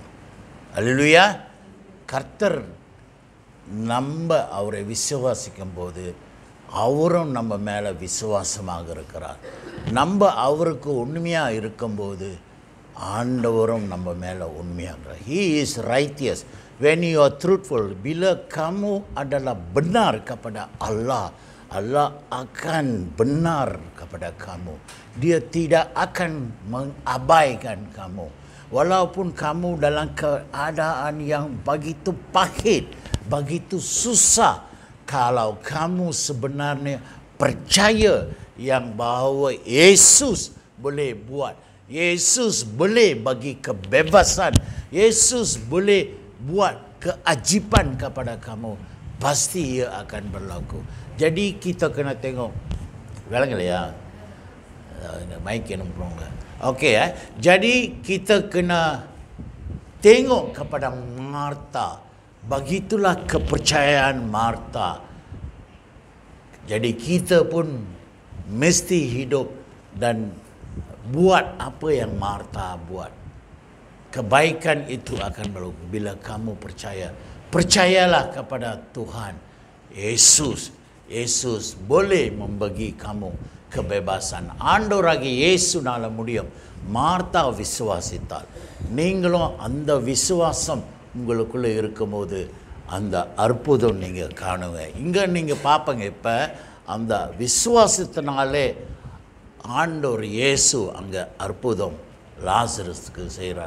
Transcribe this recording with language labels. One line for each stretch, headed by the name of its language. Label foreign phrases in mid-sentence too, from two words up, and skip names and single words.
Tamil: அல்லேலூயா. கர்த்தர் நம்ம அவரை விசுவாசிக்கும் போது அவரும் நம்ம மேலே விசுவாசமாக இருக்கிறார். நம்ம அவருக்கு உண்மையாக இருக்கும்போது ஆண்டவரும் நம்ம மேலே உண்மையாக.
English: He is righteous. When you are truthful,
Malay: bila kamu adalah benar kepada Allah, Allah akan benar kepada kamu. Dia tidak akan mengabaikan kamu. Walaupun kamu dalam keadaan yang begitu pahit, begitu susah, kalau kamu sebenarnya percaya yang bahawa Yesus boleh buat, Yesus boleh bagi kebebasan, Yesus boleh buat keajaiban kepada kamu, pasti ia akan berlaku. Jadi kita kena tengok,
Tamil: விளங்கலையா? மைக் அனுப்புறோங்க. ஓகே,
Malay: jadi kita kena tengok kepada Martha. Begitulah kepercayaan Martha. Jadi kita pun mesti hidup dan buat apa yang Martha buat. Kebaikan itu akan berlaku bila kamu percaya. Percayalah kepada Tuhan. Yesus boleh membagi kamu kebebasan.
Tamil: ஆண்டவராகிய இயேசுனால முடியும். மார்த்தா விசுவாசித்தாள். நீங்களும் அந்த விசுவாசம் உங்களுக்குள்ளே இருக்கும்போது அந்த அற்புதம் நீங்கள் காணுங்க. இங்கே நீங்கள் பார்ப்பங்க, இப்போ அந்த விசுவாசத்தினாலே ஆண்டவர் இயேசு அங்கே அற்புதம் லாசரஸ்க்கு செய்கிறார்.